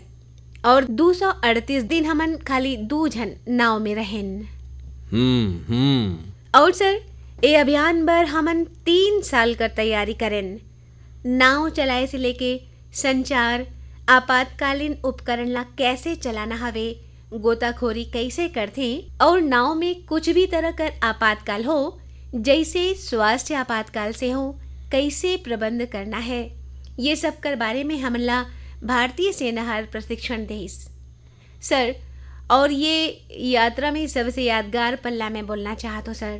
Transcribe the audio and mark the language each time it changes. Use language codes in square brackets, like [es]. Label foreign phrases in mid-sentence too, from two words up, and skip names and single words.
[sck] और 238 दिन हमन खाली 2 जन नाव में रहेन। और सर, ये अभियान बर हमन 3 साल कर तैयारी करेन। नाव चलाए से लेके संचार, आपातकालीन उपकरण ला कैसे चलाना हवे, गोताखोरी कैसे करथे, और नाव में कुछ भी तरह कर आपातकाल हो, जैसे स्वास्थ्य आपातकाल से हो, कैसे प्रबंध करना है, ये सब कर बारे में हमन ला भारतीय सेना हर प्रशिक्षण देहिस सर। और ये यात्रा में सबसे यादगार पल्ला में बोलना चाहत हूँ सर।